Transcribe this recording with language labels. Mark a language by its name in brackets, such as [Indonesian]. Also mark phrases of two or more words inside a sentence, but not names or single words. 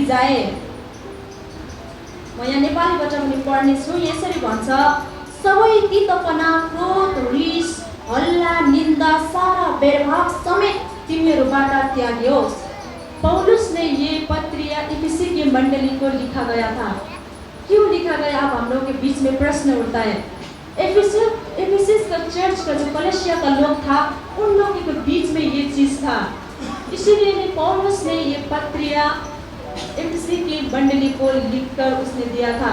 [Hindi] है। [Nepali] म यहाँ नेपालीबाट पनि पढ्ने छु। यसरी भन्छ, सबै तितपना, क्रोध, रिस, हल्ला, निन्दा, सारा बेरभाव समेत तिमीहरूबाट त्यागियोस्। [Hindi] पौलुस ने ये पत्रिया इफिसी की मंडली को लिखा गया था। क्यों लिखा गया? अब हम लोग के बीच में प्रश्न उठता है। एफिसस का चर्च का जो कलीसिया का लोग था, उन लोगों के बीच में ये चीज था। इसीलिए पौलुस ने ये पत्रिया एफिसी की मंडली को लिखकर उसने दिया था।